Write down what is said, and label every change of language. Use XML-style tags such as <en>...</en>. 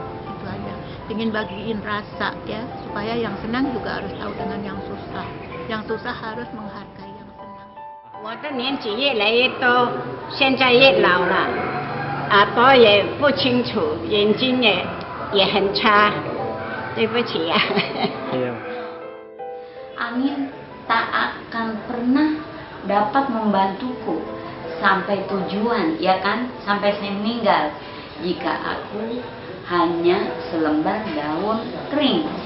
<id>Itu aja, ingin bagiin rasa ya, supaya yang senang juga harus tahu dengan yang susah harus menghargai yang senang.</id> <zh>我的年纪越来越多，现在越老了，耳朵也不清楚，眼睛也很差，对不起呀。</zh> <id>Angin tak akan pernah dapat membantuku sampai tujuan, ya kan, sampai saya meninggal, jika aku hanya selembar daun kering.</id>